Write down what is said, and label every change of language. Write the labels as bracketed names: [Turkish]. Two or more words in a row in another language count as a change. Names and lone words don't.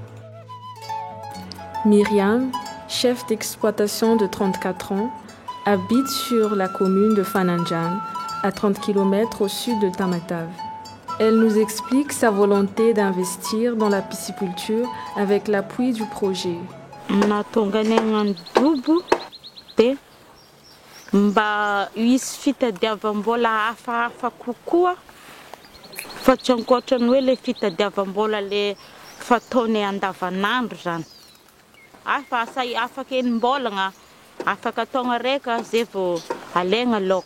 [French] Myriam, chef d'exploitation de 34 ans, habite sur la commune de Fananjan, à 30 km au sud de Tamatave. Elle nous explique sa volonté d'investir dans la pisciculture avec l'appui du projet. [Malagasy] Mba hisy fitadiavam-bola hafahafa kokoa fa tsy ankoatran'ny hoe le fitadiavam-bola le fataony andavanandro zany. Afa afaka enim-bolagna, afaka taogna raika zay vao alaigna laoko.